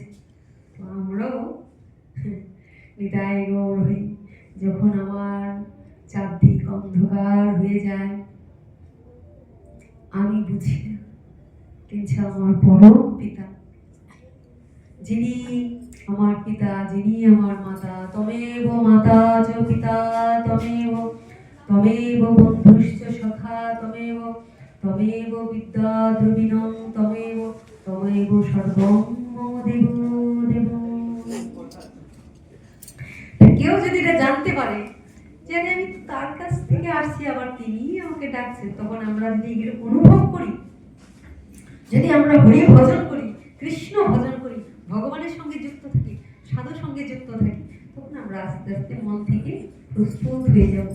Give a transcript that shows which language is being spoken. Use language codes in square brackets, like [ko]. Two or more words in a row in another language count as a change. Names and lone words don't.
[bn] তো আমরাও বিদায় গৌর হরি, যখন আমার চারদিক অন্ধকার হয়ে যায়, আমি বুঝি না, কিন্তু আমার পরম পিতা, যিনি আমার পিতা, যিনি আমার মাতা, [sa] তমেব মাতা চ পিতা তমেব, তমেব বন্ধুশ্চ সখা তমেব, তমেব বিদ্যা দ্রবিণং তমেব, তমেব সর্বং মম দেব দেব। [bn] কেউ যদি এটা জানতে পারে যে আমি তার কাছ থেকে আসছি, আবার তিনি আমাকে ডাকছেন, তখন আমরা যদি এগুলো অনুভব করি, যদি আমরা হরি ভজন করি, কৃষ্ণ ভজন করি, ভগবানের সঙ্গে যুক্ত থাকি, সাধুর সঙ্গে যুক্ত থাকি, তখন আমরা আস্তে আস্তে মন থেকে প্রস্তুত হয়ে যাব।